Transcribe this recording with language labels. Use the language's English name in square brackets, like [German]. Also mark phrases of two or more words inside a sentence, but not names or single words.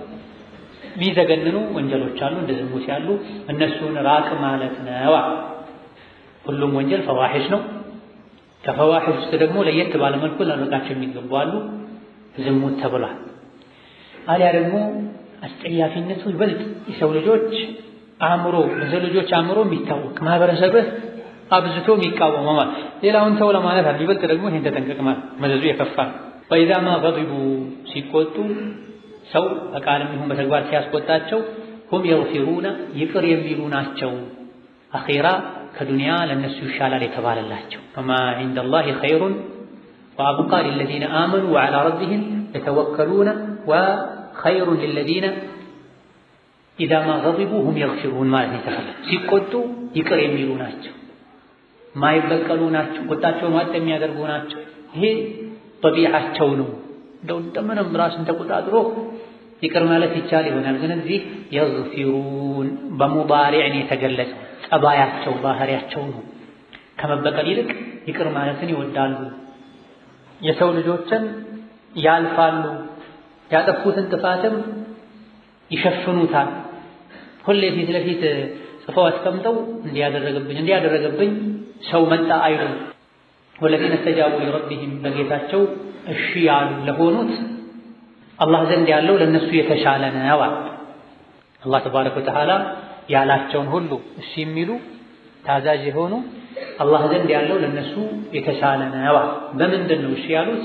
[Amharic] የሚዘገንኑ ወንጀሎች አሉ፣ እንደ ዝሙት ያሉ፣ እነሱን ራቅ ማለት ነው። ሁሉም ወንጀል ፈዋሂሽ ነው። ከፈዋሂሽ ውስጥ ደግሞ ለየት ባለ መልኩ ልንርቃቸው የሚገቡ አሉ። ዝሙት ተብሏል። አሊያ ደግሞ አስጠያፊነቱ ይበልጥ የሰው ልጆች አእምሮ የሚታወቅ ማህበረሰብህ አብዝቶ የሚቃወመው ማለት ሌላውን ተው ለማለት አይደል። ይበልጥ ደግሞ ይሄን ተጠንቀቅ ማለት መዘዙ የከፋ። [Arabic] فإذا ما غضبوا [Amharic] ሲቆጡ ሰው በቃልም ይሁን በተግባር ሲያስቆጣቸው [Arabic] هم يغفرون [Amharic] ይቅር የሚሉ ናቸው። አኺራ ከዱንያ ለነሱ ይሻላል የተባለላቸው [Arabic] وما عند الله خير وأبقى للذين آمنوا وعلى ربهم يتوكلون وخير للذين إذا ما غضبوا هم يغفرون [Amharic] ማለት ነው። ሲቆጡ ይቅር የሚሉ ናቸው፣ ማይበቀሉ ናቸው፣ ቁጣቸውን ዋጥ የሚያደርጉ ናቸው። ይሄ ጠቢዓቸው ነው። እንደምንም ራስን ተቆጣጥሮ ይቅር ማለት ይቻል ይሆናል፣ ግን እዚህ يغفرون በሙዳሪዕ የተገለጸው ጠባያቸው ባህሪያቸው ነው። ከመበቀል ይልቅ ይቅር ማለትን ይወዳሉ። የሰው ልጆችን ያልፋሉ፣ ያጠፉትን ጥፋትም ይሸፍኑታል። ሁሌ ፊት ለፊት ጽፈው አስቀምጠው እንዲያደረገብኝ ሰው መጣ አይሉ። [Arabic] والذين استجابوا لربهم [Amharic] በጌታቸው እሺ ያሉ ለሆኑት አላህ ዘንድ ያለው ለነሱ የተሻለ ነው። [Arabic] الله تبارك وتعالى [Amharic] ያላቸውን ሁሉ እሺ የሚሉ ታዛዥ የሆኑ አላህ ዘንድ ያለው ለነሱ የተሻለ ነው። በምንድን ነው እሺ ያሉት?